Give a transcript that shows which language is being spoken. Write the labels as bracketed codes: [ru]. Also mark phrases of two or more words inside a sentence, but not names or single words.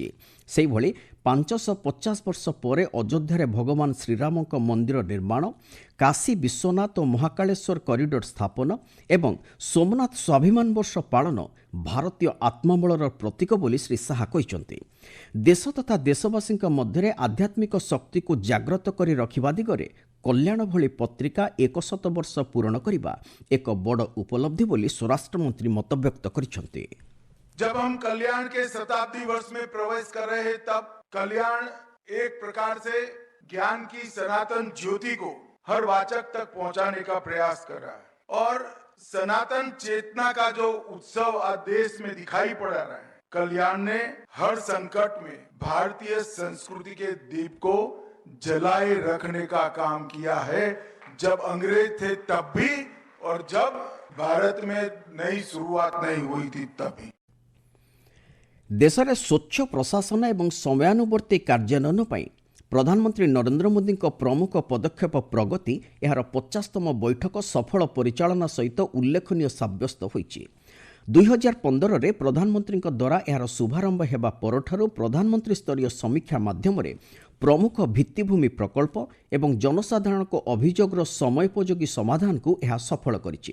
[or] ସେହିଭଳି 550 ବର୍ଷ ପରେ ଅଯୋଧ୍ୟାରେ ଭଗବାନ ଶ୍ରୀରାମଙ୍କ ମନ୍ଦିର ନିର୍ମାଣ, କାଶୀ ବିଶ୍ୱନାଥ ଓ ମହାକାଳେଶ୍ୱର କରିଡର ସ୍ଥାପନ ଏବଂ ସୋମନାଥ ସ୍ୱାଭିମାନ ବର୍ଷ ପାଳନ ଭାରତୀୟ ଆତ୍ମବଳର ପ୍ରତୀକ ବୋଲି ଶ୍ରୀ ଶାହା କହିଛନ୍ତି। ଦେଶ ତଥା ଦେଶବାସୀଙ୍କ ମଧ୍ୟରେ ଆଧ୍ୟାତ୍ମିକ ଶକ୍ତିକୁ ଜାଗ୍ରତ କରି ରଖିବା ଦିଗରେ କଲ୍ୟାଣ ଭଳି ପତ୍ରିକା 100 ବର୍ଷ ପୂରଣ କରିବା ଏକ ବଡ଼ ଉପଲବ୍ଧି ବୋଲି ସ୍ୱରାଷ୍ଟ୍ରମନ୍ତ୍ରୀ ମତବ୍ୟକ୍ତ କରିଛନ୍ତି। [hi] जब हम कल्याण के शताब्दी वर्ष में प्रवेश कर रहे हैं, तब कल्याण एक प्रकार से ज्ञान की सनातन ज्योति को हर वाचक तक पहुंचाने का प्रयास कर रहा है और सनातन चेतना का जो उत्सव आज देश में दिखाई पड़ रहा है, कल्याण ने हर संकट में भारतीय संस्कृति के दीप को जलाए रखने का काम किया है। जब अंग्रेज थे तब भी और जब भारत में नई शुरुआत नहीं हुई थी तब भी। [or] ଦେଶରେ ସ୍ୱଚ୍ଛ ପ୍ରଶାସନ ଏବଂ ସମୟାନୁବର୍ତ୍ତୀ କାର୍ଯ୍ୟାନ୍ୱୟନ ପାଇଁ ପ୍ରଧାନମନ୍ତ୍ରୀ ନରେନ୍ଦ୍ର ମୋଦିଙ୍କ ପ୍ରମୁଖ ପଦକ୍ଷେପ ପ୍ରଗତି ଏହାର 50ତମ ବୈଠକ ସଫଳ ପରିଚାଳନା ସହିତ ଉଲ୍ଲେଖନୀୟ ସାବ୍ୟସ୍ତ ହୋଇଛି। 2015ରେ ପ୍ରଧାନମନ୍ତ୍ରୀଙ୍କ ଦ୍ୱାରା ଏହାର ଶୁଭାରମ୍ଭ ହେବା ପରଠାରୁ ପ୍ରଧାନମନ୍ତ୍ରୀ ସ୍ତରୀୟ ସମୀକ୍ଷା ମାଧ୍ୟମରେ ପ୍ରମୁଖ ଭିତ୍ତିଭୂମି ପ୍ରକଳ୍ପ ଏବଂ ଜନସାଧାରଣଙ୍କ ଅଭିଯୋଗର ସମୟୋପଯୋଗୀ ସମାଧାନକୁ ଏହା ସଫଳ କରିଛି।